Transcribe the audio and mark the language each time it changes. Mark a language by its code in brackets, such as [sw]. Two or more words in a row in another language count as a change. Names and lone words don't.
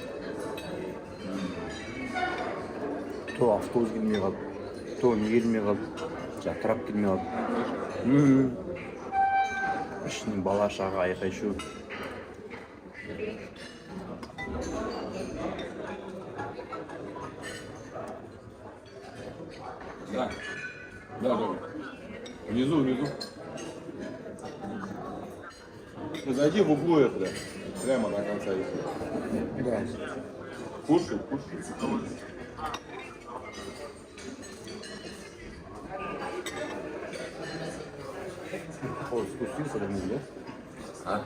[kk] То автобус келмей қалды, то не келмей қалды, трап келмей қалды. Ішінен бала шаға айқай-шу. [ru] Да, внизу. Зайди в углу это, прямо на конце. Да. Кушай. Ой, спустился до него, да? А?